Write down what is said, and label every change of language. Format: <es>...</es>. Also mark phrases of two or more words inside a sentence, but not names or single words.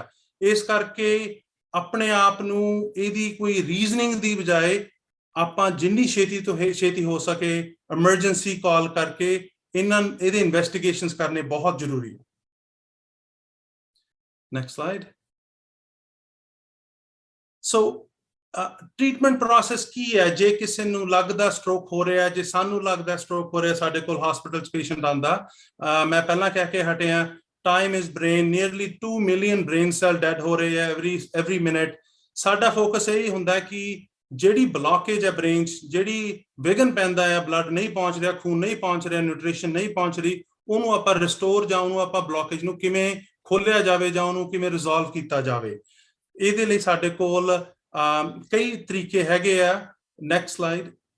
<pa>ਇਸ ਕਰਕੇ ਆਪਣੇ ਆਪ ਨੂੰ ਇਹਦੀ ਕੋਈ ਰੀਜ਼ਨਿੰਗ ਦੀ ਬਜਾਏ ਆਪਾਂ ਜਿੰਨੀ ਛੇਤੀ ਤੋਂ ਛੇਤੀ ਹੋ ਸਕੇ</pa> <en>emergency call</en> <pa>ਕਰਕੇ ਇਹਦੇ ਇਨਵੈਸਟੀਗੇਸ਼ਨਸ ਕਰਨੇ ਬਹੁਤ ਜ਼ਰੂਰੀ ਹੈ।</pa> <en>next slide. so treatment process</en> <pa>ਕੀ ਹੈ ਜੇ ਕਿਸੇ ਨੂੰ ਲੱਗਦਾ ਸਟ੍ਰੋਕ ਹੋ ਰਿਹਾ ਜੇ ਸਾਨੂੰ ਲੱਗਦਾ ਸਟ੍ਰੋਕ ਹੋ ਰਿਹਾ ਸਾਡੇ ਕੋਲ ਹਸਪੀਟਲ 'ਚ ਪੇਸ਼ੈਂਟ ਆਉਂਦਾ ਮੈਂ ਪਹਿਲਾਂ ਕਹਿ ਕੇ ਹਟਿਆ</pa> <en>time is brain nearly 2 million brain cell dead</en> <pa>ਹੋ ਰਹੇ ਹੈ</pa> <en>every minute</en> <pa>ਸਾਡਾ ਫੋਕਸ ਇਹ ਹੁੰਦਾ ਕਿ ਜਿਹੜੀ ਬਲੌਕੇਜ ਹੈ ਬ੍ਰੇਨ 'ਚ ਜਿਹੜੀ ਵਿਘਨ ਪੈਂਦਾ ਹੈ ਬਲੱਡ ਨਹੀਂ ਪਹੁੰਚ ਰਿਹਾ ਖੂਨ ਨਹੀਂ ਪਹੁੰਚ ਰਿਹਾ ਨਿਊਟ੍ਰੀਸ਼ਨ ਨਹੀਂ ਪਹੁੰਚ ਰਹੀ ਉਹਨੂੰ ਆਪਾਂ ਰਿਸਟੋਰ ਜਾਂ ਉਹਨੂੰ ਆਪਾਂ ਬਲੌਕੇਜ ਨੂੰ ਕਿਵੇਂ ਖੋਲਿਆ ਜਾਵੇ ਜਾਂ ਉਹਨੂੰ ਕਿਵੇਂ ਰਿਜ਼ੋਲਵ ਕੀਤਾ ਜਾਵੇ ਇਹਦੇ ਲਈ ਸਾਡੇ ਕੋਲ ਕਈ ਤਰੀਕੇ ਹੈਗੇ ਆ</pa> <en>next slide</en>